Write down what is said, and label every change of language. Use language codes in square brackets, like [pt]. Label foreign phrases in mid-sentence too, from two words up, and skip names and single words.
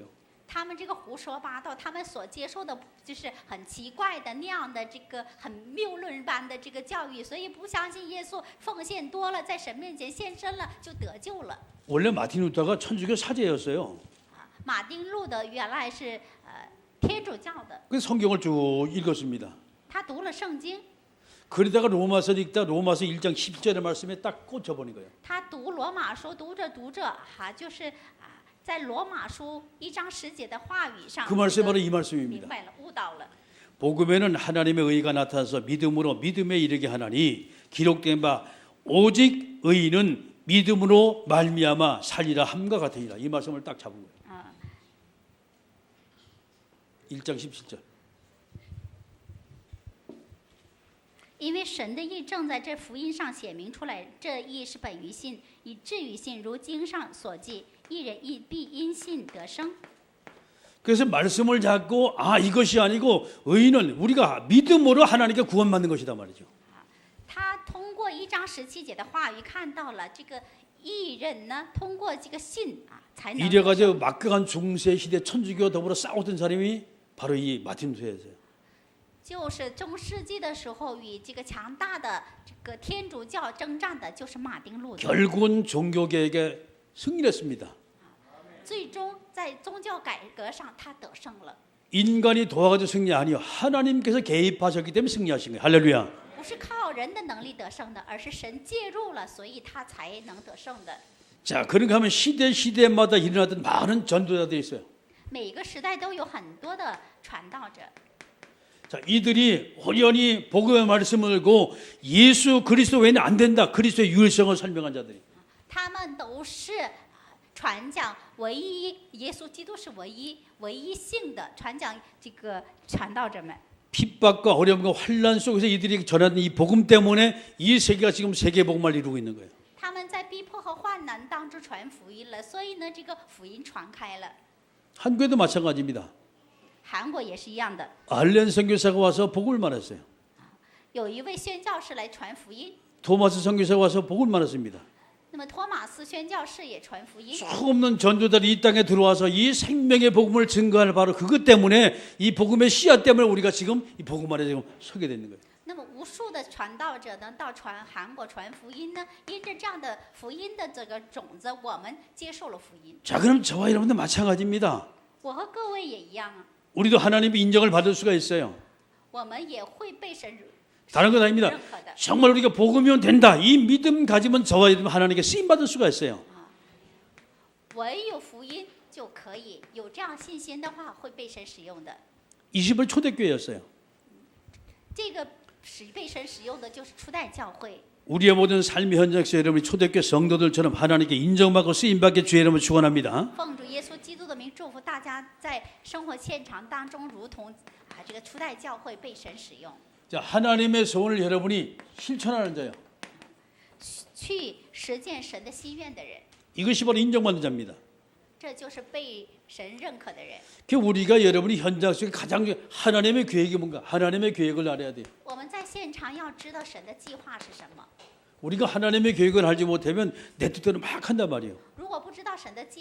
[zh] 他们这个胡说八道，他们所接受的就是很奇怪的那样的这个很谬论般的这个教育，所以不相信耶稣，奉献多了，在神面前献身了，就得救了。 [ko] 원래 마틴 루터가 천주교 사제였어요. [zh] 马丁路德原来是天主教的， [ko] 그 성경을 쭉 읽었습니다. [zh] 他读了圣经， [ko] 그러다가 로마서를 읽다 로마서 1장 10절의 말씀에 딱 꽂혀버린 거예요. [zh] 他读罗马书，读着读着就是在罗马书1章10节的话语上， [ko] 그 말씀이 바로 이 [zh] 明 [ko] 말씀입니다. [zh] 白了，悟到了。 [ko] 복음에는 하나님의 의가 나타나서 믿음으로 믿음에 이르게 하나니 기록된 바 오직 의인은 믿음으로 말미암아 살리라 함과 같으니라. 이 말씀을 딱 잡은 거예요. 1장 17절. [zh] 因为神的义正在这福音上显明出来，这义是本于信，以至于信，如经上所记，一人必因信得生。 [ko] 그래서 말씀을 잡고 이것이 아니고 의인은 우리가 믿음으로 하나님께 구원받는 것이다 말이죠. [zh] 他通过1章17节的话语看到了这个义人呢，通过这个信才能得生。 [ko] 이래가지고 막강한 중세 시대 천주교와 더불어 싸웠던 사람이 바로 이 마틴 루터였어요. [zh] 就是中世纪的时候，与这个强大的这个天主教征战的，就是马丁路德。 [ko] 결국은 종교개혁에 승리했습니다. 最终在宗教改革上，他得胜了。 인간이 도와가지고 승리 아니요. 하나님께서 개입하셨기 때문에 승리하신 거예요. 할렐루야. [zh] 不是靠人的能力得胜的，而是神介入了，所以他才能得胜的。 [ko] 자, 그런가 하면 시대마다 일어났던 많은 전도자들이 있어요. [zh] 每个时代都有很多的传道者， [ko] 자, 이들이 호련히 복음의 말씀을 들고 예수 그리스도 외에는 안 된다. 그리스도의 유일성을 설명한 자들이. [zh] 他们都是传讲唯一耶稣基督是唯一性的传讲这个传道者们。 [ko] 핍박과 어려움과 환란 속에서 이들이 전하는 이 복음 때문에 이 세계가 지금 세계 복음을 이루고 있는 거예요. [zh] 他们在逼迫和患难当中传福音了，所以呢，这个福音传开了。 [ko] 한국에도 마찬가지입니다. [zh] 韩国也是一样的， [ko] 알렌 선교사가 와서 복음을 말했어요. [zh] 有一位宣教士来传福音， [ko] 토마스 선교사가 와서 복음을 말했습니다. [zh] 那么托马斯宣教士也传福音。 [ko] 수없는 전도자들이 이 땅에 들어와서 이 생명의 복음을 증거할 바로 그것 때문에 이 복음의 씨앗 때문에 우리가 지금 이 복음 안에 지금 서게 되는 거예요. [zh] 那么无数的传道者呢，到韩国传福音呢，因着这样的福音的这个种子，我们接受了福音。 [ko] 자, 그럼 저와 여러분도 마찬가지입니다. [zh] 我和各位也一样啊， [ko] 우리도 하나님의 인정을 받을 수가 있어요. [zh] 我们也会被神 [ko] 다른 건 아닙니다. [zh] 认可的。 [ko] 정말 우리가 복음이면 된다. 이 믿음 가지면 저와 여러분 하나님께 쓰임 받을 수가 있어요. [zh] 唯有福音就可以有这样信心的话，会被神使用的。 [ko] 20을 초대교회였어요. [zh] 这个被神使用的就是初代教会。 [ko] 우리의 모든 삶의 현장에서 여러분이 초대교회 성도들처럼 하나님께 인정받고 쓰임받게 주의 이름을 축원합니다. [zh] 奉主耶稣基督的名祝福大家，在生活现场当中，如同这个初代教会被神使用， [ko] 자, 하나님의 소원을 여러분이 실천하는 자요. [zh] 去实践神的心愿的人， [ko] 이것이 바로 인정받는 자입니다. [zh] 这就是被神认可的人。 [ko] 그 우리가 여러분이 현장 속에 가장 하나님의 계획이 뭔가 하나님의 계획을 알아야 돼요. [zh] 我们在现场要知道神的计划是什么。 [ko] 우리가 하나님의 계획을 알지 못하면 내 뜻대로 막 한단 말이에요. [zh] 如果不知道神的计划的话，随心所欲的。